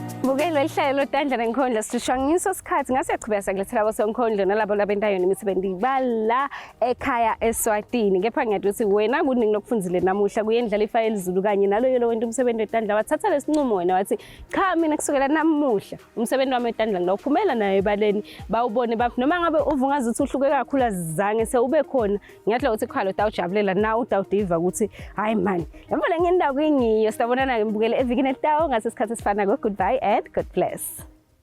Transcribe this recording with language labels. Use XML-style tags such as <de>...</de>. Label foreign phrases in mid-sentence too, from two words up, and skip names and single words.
<ss>Mbukeli wehlelo Tandla Nenkondlo sishwa ngiso sikhathi ngase yaqhubeka sakulethela bosonkondlo nalabo labentayo nemisebenzi bala ekhaya eSwatini. Kepha ngiyathi ukuthi wena kuningi lokufunzile namuhla kuyendlala ifayeli Zulu kanye nalo yelo wento umsebenzi weTandla wathatha lesinqumo wena wathi cha mina kusukela namuhla umsebenzi wami weTandla ngawuphumela nayo ebaleni bawubone bathi noma ngabe uvungaza uthi uhluke kakhulu azange sewube khona ngiyathi ukuthi khalo utawujabulela nawe utawudiva ukuthi hayi man yabo le ngendawo kingiyo sibonana ke mbukele evikini elitawo ngasesikhathi sifana go</ss> <en>goodbye and God bless.</en>